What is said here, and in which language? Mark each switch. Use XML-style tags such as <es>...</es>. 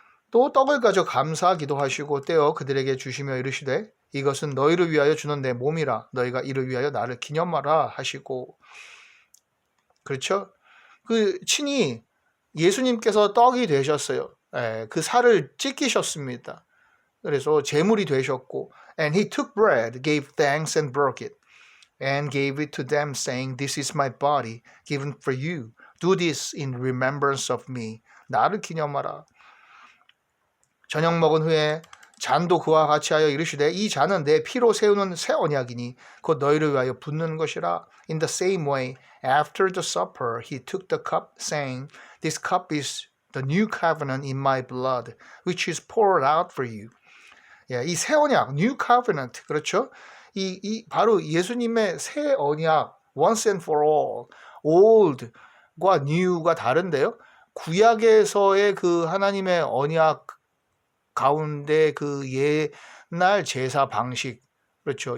<ko>또 떡을 가져 감사기도 하시고 떼어 그들에게 주시며 이르시되 이것은 너희를 위하여 주는 내 몸이라 너희가 이를 위하여 나를 기념하라 하시고 그렇죠? 그 친히 예수님께서 떡이 되셨어요. 그 살을 찢기셨습니다. 그래서 제물이 되셨고</ko> <en>And he took bread, gave thanks and broke it and gave it to them saying This is my body given for you. Do this in remembrance of me.</en> <ko>나를 기념하라. 저녁 먹은 후에 잔도 그와 같이 하여 이르시되 이 잔은 내 피로 세우는 새 언약이니 곧 너희를 위하여 붓는 것이라.</ko> <en>In the same way, after the supper, he took the cup, saying, This cup is the new covenant in my blood, which is poured out for you.</en> <ko>이 새 언약, new covenant, 그렇죠? 이 바로 예수님의 새 언약,</ko> <en>once and for all,</en> <ko>old과 new가 다른데요. 구약에서의 그 하나님의 언약 가운데 그 옛날 제사 방식, 그렇죠.</ko>